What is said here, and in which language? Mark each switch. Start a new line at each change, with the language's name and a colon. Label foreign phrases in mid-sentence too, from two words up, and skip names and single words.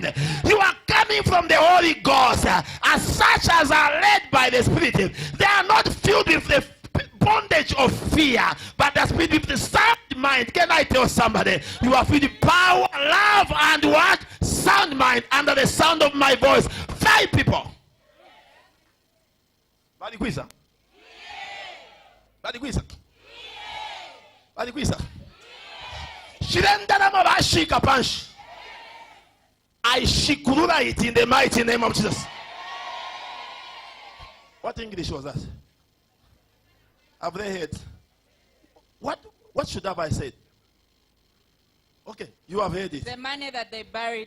English: You are coming from the Holy Ghost. As such as are led by the Spirit, they are not filled with the bondage of fear, but the spirit with the sound mind. Can I tell somebody? You are free with power, love, and what? Sound mind under the sound of my voice. 5 people.
Bemba: Bali kwisa. Bali kwisa. Bali kwisa. Shirendana mabashika panshi.
English: I shikurura it in the mighty name of Jesus. What English was that? Have they heard? What should have I said? Okay, you have heard it. The money that they buried.